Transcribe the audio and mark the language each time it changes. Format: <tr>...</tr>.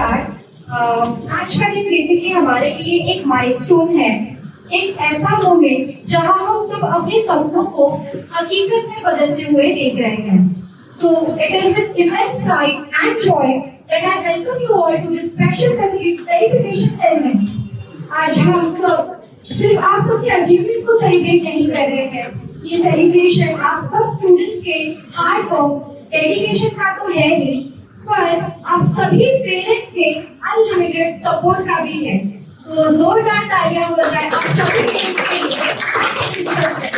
<hi>ये हमारे लिए एक माइलस्टोन है, एक ऐसा मोमेंट जहां हम सब अपने सपनों को हकीकत में बदलते हुए देख रहे हैं।</hi> <en>So it is with immense pride and joy that I welcome you all to this special verification ceremony.</en> <hi>आज हम सब सिर्फ आप सबके अचीवमेंट्स को सेलिब्रेट नहीं कर रहे हैं, ये सेलिब्रेशन आप सब स्टूडेंट्स के हार्ड वर्क, डेडिकेशन का तो है ही, पर आप सभी पेरेंट्स के अनलिमिटेड सपोर्ट का भी है। तो जोरदार तालियां हो जाए आप सभी पेरेंट्स के लिए।</hi>